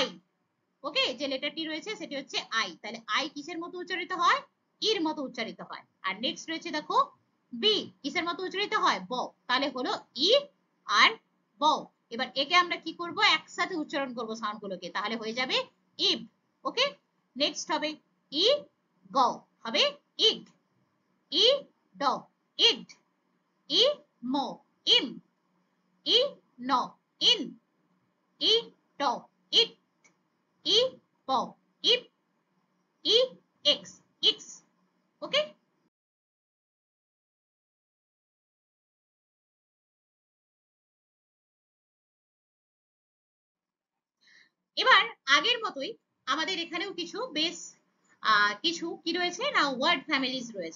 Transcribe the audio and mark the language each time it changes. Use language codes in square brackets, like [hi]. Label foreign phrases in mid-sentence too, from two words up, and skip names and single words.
[bn] ওকে, যে লেটারটি রয়েছে সেটি হচ্ছে আই, তাহলে আই কিসের মতো উচ্চারিত হয়, ইর মতো উচ্চারিত হয়। আর নেক্সট রয়েছে দেখো বি, কিসের মতো উচ্চারিত হয়, ব, তাহলে হলো ই আর ব। এবার একে আমরা কি করব, একসাথে উচ্চারণ করব সাউন্ডগুলোকে, তাহলে হয়ে যাবে ইব। ওকে, নেক্সট হবে ই গ, হবে ইগ, ই ড, ইড, ই ম, ইম, ই ন, ইন, ই ট, ইট, ই প, ইপ, ই এক্স, ইক্স। ওকে, এবার আগের মতোই আমাদের এখানেও কিছু বেস কিছু কি রয়েছে না, [en] word families [bn] রয়েছে।